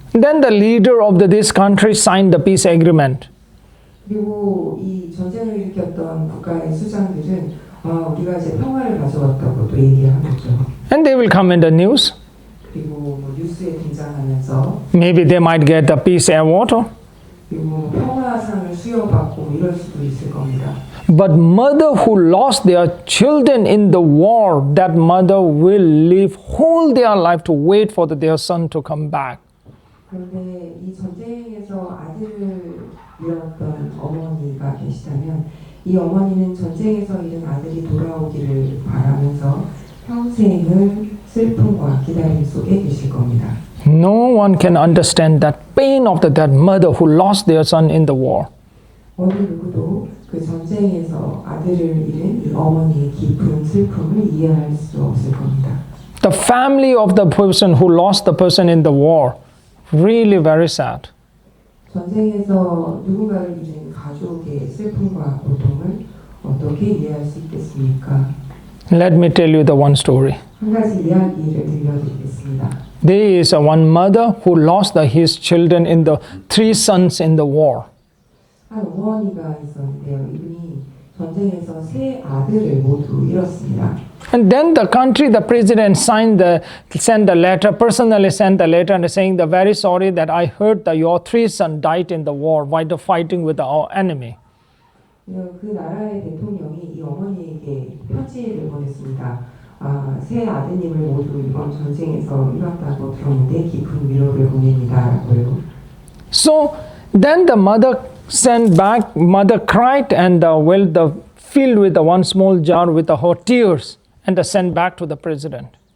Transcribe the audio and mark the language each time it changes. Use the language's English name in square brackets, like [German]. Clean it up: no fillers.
[English] Then the leader of this country signed the peace agreement. [Korean] 그리고 이 전쟁을 일으켰던 국가의 수장들은 우리가 이제 평화를 가져왔다고 또 얘기를 하겠죠. [English] And they will come in the news. [Korean] 그리고 뭐 뉴스에 등장하면서 [English] Maybe they might get the peace award. [Korean] 그리고 평화상을 수여받고 이럴 수도 있을 겁니다. [English] But mother who lost their children in the war, that mother will live whole their life to wait for their son to come back. [Korean] 그런데 이 전쟁에서 아들을 잃었던 어머니가 계시다면 이 어머니는 전쟁에서 잃은 아들이 돌아오기를 바라면서 평생을 슬픔과 기다림 속에 계실 겁니다. [English] No one can understand that pain of that mother who lost their son in the war. [Korean] 어느 누구도 그 전쟁에서 아들을 잃은 이 어머니의 깊은 슬픔을 이해할 수 없을 겁니다. [English] The family of the person who lost the person in the war, really very sad. [Korean] 전쟁에서 누군가를 잃은 가족의 슬픔과 고통을 어떻게 이해할 수 있겠습니까? [English] Let me tell you the one story. [Korean] 한 가지 이야기를 들려드리겠습니다. [English] There is one mother who lost his children in the 3 sons in the war. [Korean] 한 어머니가 있었는데요. 이분이 전쟁에서 3 아들을 모두 잃었습니다. [English] And then the country, the president sent a letter, personally sent a letter and saying, "The very sorry that I heard that your 3 sons died in the war while fighting with our enemy." [Korean] 그 나라의 대통령이 이 어머니에게 편지를 보냈습니다. 3 아드님을 모두 이번 전쟁에서 잃었다고 들었는데 깊은 위로를 보냅니다라고요. [English] So then the mother sent back, mother cried and filled with the one small jar with her tears and sent back to the president.